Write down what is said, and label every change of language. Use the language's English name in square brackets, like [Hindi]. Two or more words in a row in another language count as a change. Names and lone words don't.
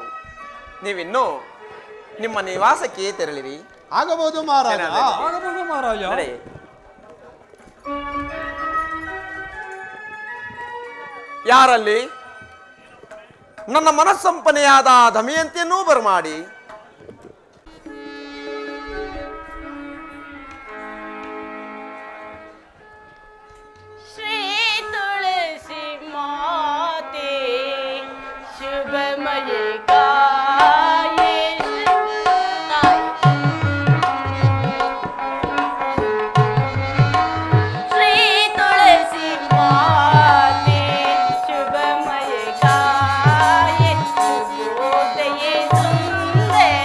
[Kannada] ನೀವಿನ್ನು ನಿಮ್ಮ ನಿವಾಸಕ್ಕೆ ತೆರಳಿರಿ. ಆಗಬಹುದು ಮಹಾರಾಜ. ಸೇನಾಧಿಪತಿ. ಆಗಬಹುದು ಮಹಾರಾಜ. ನಡೆ. ಯಾರಲ್ಲಿ ನನ್ನ ಮನಸ್ಸಂಪನೆಯಾದ ದಮಯಂತಿಯನ್ನೂ ಬರಮಾಡಿ [Hindi] श्री तुलसी माते शुभमय गाये श्री तुलसी माते शुभमय गाये शुभोदये सुंदर